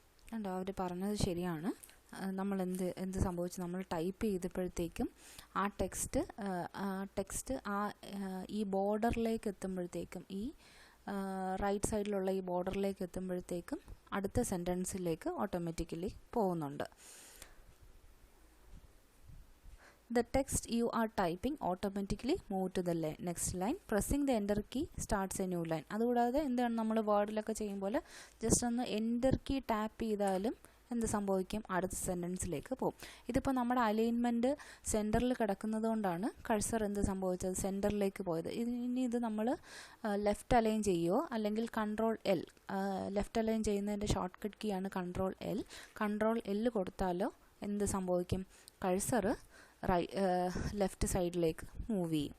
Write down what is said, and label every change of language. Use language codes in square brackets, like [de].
[ml] കണ്ടോ, അവർ പറഞ്ഞത് ശരിയാണ്. നമ്മൾ എന്ത് സംഭവിച്ചു, നമ്മൾ ടൈപ്പ് ചെയ്തപ്പോഴത്തേക്കും ആ ടെക്സ്റ്റ് ഈ ബോർഡറിലേക്ക് എത്തുമ്പോഴത്തേക്കും, ഈ റൈറ്റ് സൈഡിലുള്ള ഈ ബോർഡറിലേക്ക് എത്തുമ്പോഴത്തേക്കും അടുത്ത സെൻറ്റൻസിലേക്ക് ഓട്ടോമാറ്റിക്കലി പോകുന്നുണ്ട്. [en] The text you are typing automatically move to the next line. Pressing the enter key starts a new line. [ml] അതുകൂടാതെ എന്താണ്, നമ്മൾ വേർഡിലൊക്കെ ചെയ്യുമ്പോൾ ജസ്റ്റ് ഒന്ന് എൻ്റർ കീ ടാപ്പ് ചെയ്താലും എന്ത് സംഭവിക്കും, അടുത്ത സെൻറ്റൻസിലേക്ക് പോകും. ഇതിപ്പോൾ നമ്മുടെ അലൈൻമെൻറ്റ് സെൻറ്ററിൽ കിടക്കുന്നത് കൊണ്ടാണ് കഴ്സർ എന്ത് സംഭവിച്ചത്, സെൻറ്ററിലേക്ക് പോയത്. ഇനി ഇത് നമ്മൾ ലെഫ്റ്റ് അലൈൻ ചെയ്യുമോ അല്ലെങ്കിൽ കൺട്രോൾ എൽ, ലെഫ്റ്റ് അലൈൻ ചെയ്യുന്നതിൻ്റെ ഷോർട്ട് കട്ട് കീ ആണ് കൺട്രോൾ എൽ കൊടുത്താലോ എന്ത് സംഭവിക്കും, കഴ്സർ ലെഫ്റ്റ് സൈഡിലേക്ക് മൂവ് ചെയ്യും.